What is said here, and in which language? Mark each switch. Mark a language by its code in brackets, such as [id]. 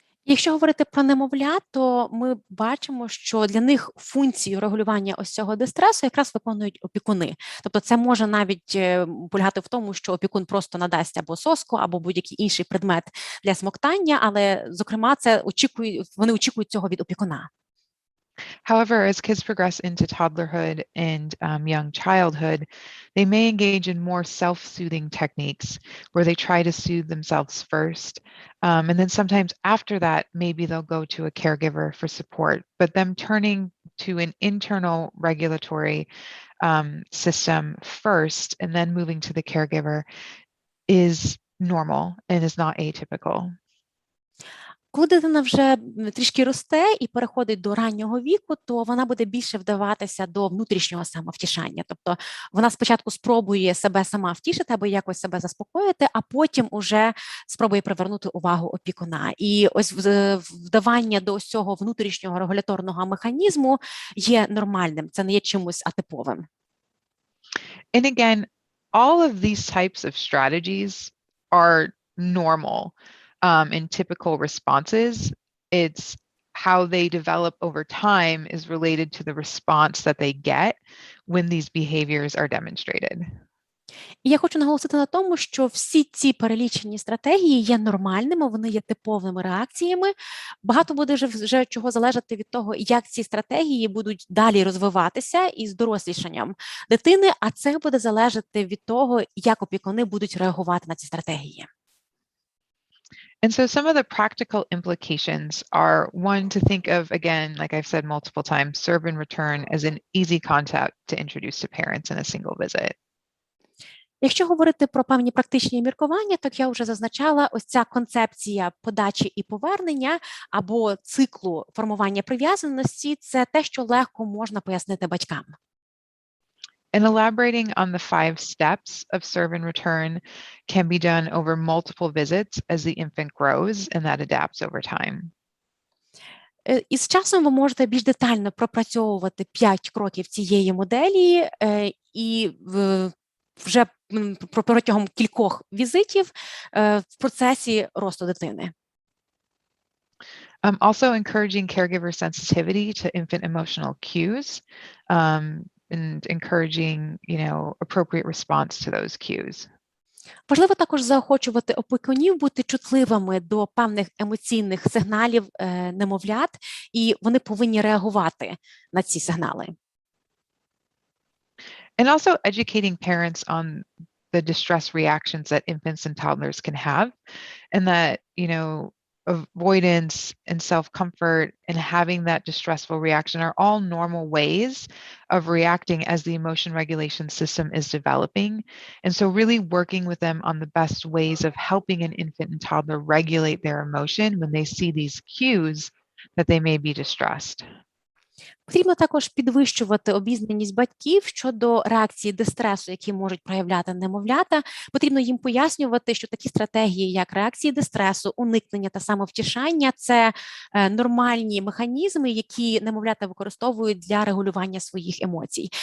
[uk] Якщо говорити про немовлят, то ми бачимо, що для них функцію регулювання ось цього дистресу якраз виконують опікуни. Тобто це може навіть полягати в тому, що опікун просто надасть або соску, або будь-який інший предмет для смоктання, але, зокрема, вони очікують цього від опікуна. [en] However, as kids progress into toddlerhood and young childhood, they may engage in more self-soothing techniques where they try to soothe themselves first. And then sometimes after that, maybe they'll go to a caregiver for support. But them turning to an internal regulatory system first and then moving to the caregiver is normal and is not atypical. [uk] Коли дитина вже трішки росте і переходить до раннього віку, то вона буде більше вдаватися до внутрішнього самовтішання. Тобто вона спочатку спробує себе сама втішити або якось себе заспокоїти, а потім уже спробує привернути увагу опікуна. І ось вдавання до ось цього внутрішнього регуляторного механізму є нормальним, це не є чимось атиповим. [en] And again, all of these types of strategies are normal. In typical responses. It's how they develop over time is related to the response that they get when these behaviors are demonstrated. [uk] І я хочу наголосити на тому, що всі ці перелічені стратегії є нормальними, вони є типовими реакціями. Багато буде вже чого залежати від того, як ці стратегії будуть далі розвиватися із дорослішанням дитини, а це буде залежати від того, як опікуни будуть реагувати на ці стратегії. [en] And so some of the practical implications are, one, to think of, again, like I've said multiple times, serve and return as an easy concept to introduce to parents in a single visit. [uk] Якщо говорити про певні практичні міркування, то я вже зазначала, ось ця концепція подачі і повернення або циклу формування прив'язаності – це те, що легко можна пояснити батькам. [en] And elaborating on the 5 steps of serve and return can be done over multiple visits as the infant grows, and that adapts over time. [uk] І з часом ви можете більш детально пропрацьовувати 5 кроків цієї моделі і вже протягом кількох візитів в процесі росту дитини. [en] Also encouraging caregiver sensitivity to infant emotional cues. And encouraging, appropriate response to those cues. [uk] Важливо також заохочувати опікунів бути чутливими до певних емоційних сигналів немовлят, і вони повинні реагувати на ці сигнали. [en] And also educating parents on the distress reactions that infants and toddlers can have, and that, avoidance and self-comfort and having that distressful reaction are all normal ways of reacting as the emotion regulation system is developing. And so really working with them on the best ways of helping an infant and toddler regulate their emotion when they see these cues that they may be distressed. [uk] Потрібно також підвищувати обізнаність батьків щодо реакції дистресу, які можуть проявляти немовлята. Потрібно їм пояснювати, що такі стратегії, як реакції дистресу, уникнення та самовтішання – це нормальні механізми, які немовлята використовують для регулювання своїх емоцій.